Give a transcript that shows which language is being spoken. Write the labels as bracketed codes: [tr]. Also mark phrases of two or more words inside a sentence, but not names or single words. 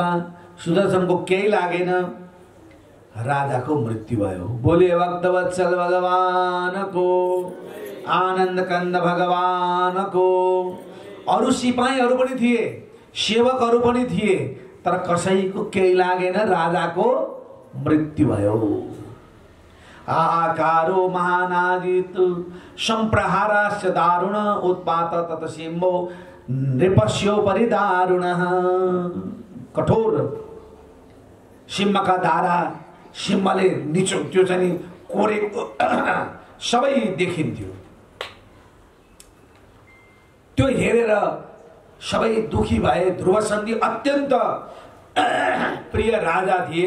[ne] सुदर्शनको केही लागेन, राजाको मृत्यु भयो। बोले भक्तवत्सल भगवानको, आनन्द कन्द भगवानको। अरु सिपाहीहरू पनि थिए, सेवकहरू पनि थिए, तर कसैको केही लागेन, राजाको मृत्यु भयो। [sa] आकारो महानादित संप्रहारास्य दारुण उत्पात तत सिंहो नृपस्यो परिदारुण। [ne] कठोर सिंहका धारा, सिंहले निचो त्यो चाहिँ कोरेको सबै देखिन्थ्यो। त्यो हेरेर सबै दुखी भए। ध्रुव सन्धि अत्यन्त प्रिय राजा थिए।